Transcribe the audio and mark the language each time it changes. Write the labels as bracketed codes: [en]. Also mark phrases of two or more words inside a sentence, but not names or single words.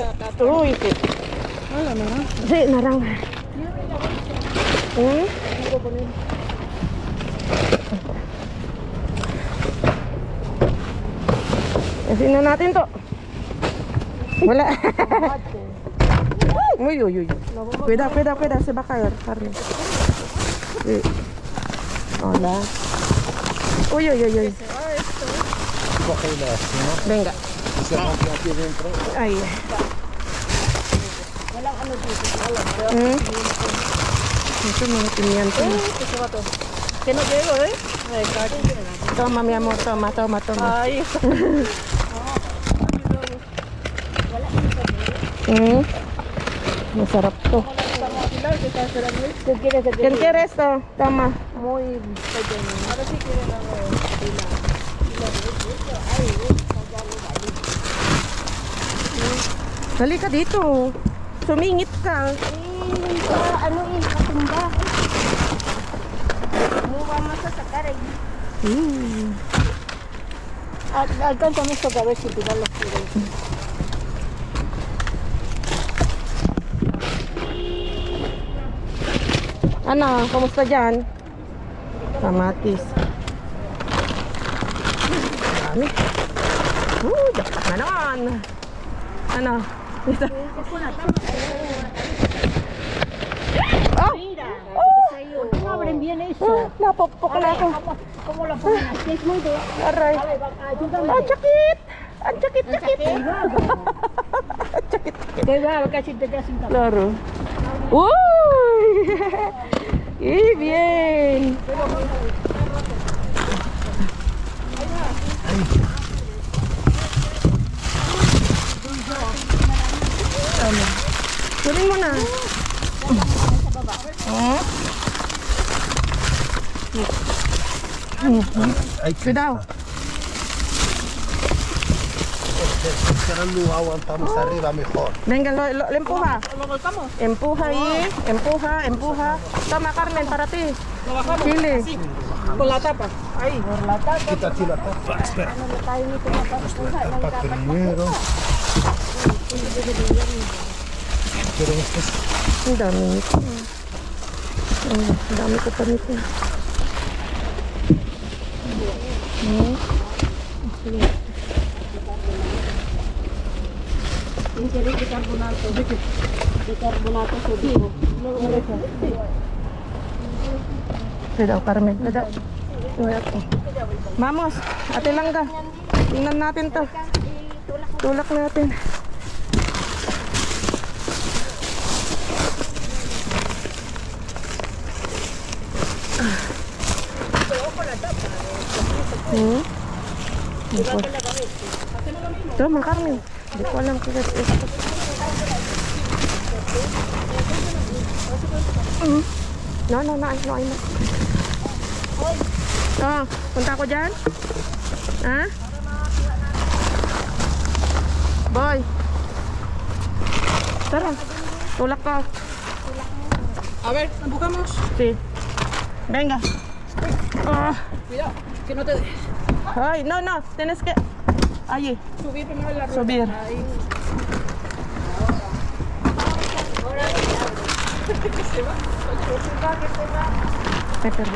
[tl] Uy, si narang. Asin na natin to. Wala. Uy. [es] Cuida, se va a caer, Carmen. Sí. Hola. Uy. Venga. [tl] Ay. Ito mga pimiento. [es] Que no llego, ¿eh? Toma, mi amor, toma. Ay. [tl] Masarap to. [es] ¿Quién quiere esto? Toma. Muy ahora sí quieren [tl] Halika dito. Sumingit ka. katumba. Muwa masa sa karay. [es] At alcanzamos a ver si tirar los tiros. [tl] Ano, kamusta dyan? Kamatis. Dami. Dapat na naman. Ano? Dito. Oh! [es] No abren bien eso. [tl] Napokpok na ako. [es] ¿Cómo lo ponen así? Es muy duro. [tl] Aray. [es] Ayúdame. [tl] Ang sakit! Ang sakit! [es] Que va, casi te quedas sin cabeza. Claro. ¡Uy! ¡Y bien! [tl] Kunin mo na. [es] Cuidado. No aguantamos arriba mejor. Venga, lo empuja. Empuja ahí, empuja. Toma, Carmen, para ti. Chile. Con la tapa. Ahí. Por la tapa. Quítate la tapa. Espera. Tapa primero. Pero esto es... [tl] Ang dami nito. Ang dami ko pa nito. Yung siri bicarbonato. [es] Bicarbonato sodio. [tl] Pwede ako, Carmen. Pwede ako. [es] Vamos, Ate Langga. [tl] Tingnan natin to. Tulak natin. Ito, Mang Carmen. Hindi ko alam kung ito. [en] No, I'm not. [tl] Oh, punta ako dyan? Ha? Boy. Tara. Tulak ka. [es] A ver, empujamos. Sí. Venga. Ah. Cuidado, que no te dejes. Ay, no. Tienes que... Allí. Subir primero la rueda. Subir. Ahí. Ay, perdón.